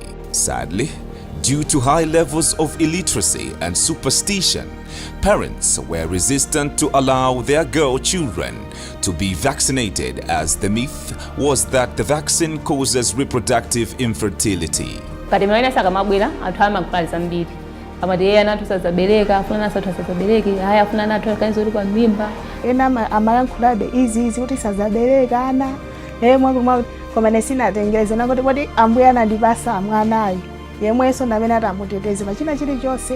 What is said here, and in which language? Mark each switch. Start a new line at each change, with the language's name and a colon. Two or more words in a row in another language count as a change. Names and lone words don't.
English: Sadly, due to high levels of illiteracy and superstition, parents were resistant to allow their girl children to be vaccinated, as the myth was that the vaccine causes reproductive infertility.
Nyanja: Ena amalankhulabe izi kuti sazabereka ana koma sinatengereze nakuti kodi ambuye anandipasa mwanayo yemwenso namene atamuteteze pachina chilichonse.